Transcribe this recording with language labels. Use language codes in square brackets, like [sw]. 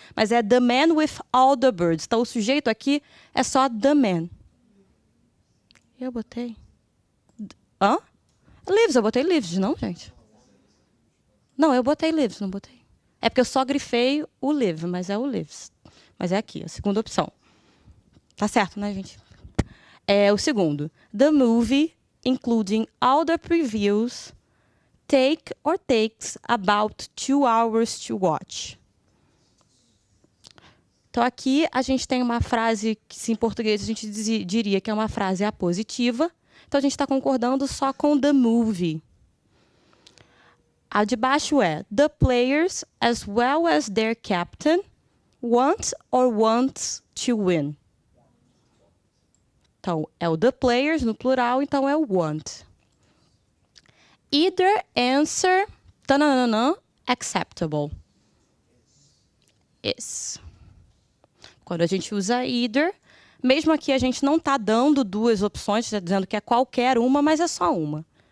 [pt] Mas é the man with all the birds. Então, o sujeito aqui é só the man. Eu botei... Hã? Lives, eu botei lives, não, gente? Não, eu botei lives, não botei. É porque eu só grifei o live, mas é o lives. Mas é aqui, a segunda opção. Tá certo, né, gente? O segundo. [en] The movie, including all the previews, takes about 2 hours to watch. [pt] Então, aqui a gente tem uma frase que, se em português a gente diria que é uma frase apositiva. Então, a gente está concordando só com the movie. [en] A de baixo é the players, as well as their captain, wants to win. [pt] Então, é o the players no plural, então é o want. Either answer, tananana, acceptable. Is. Quando a gente usa either, mesmo aqui a gente não está dando duas opções, está dizendo que é qualquer uma, mas é só uma.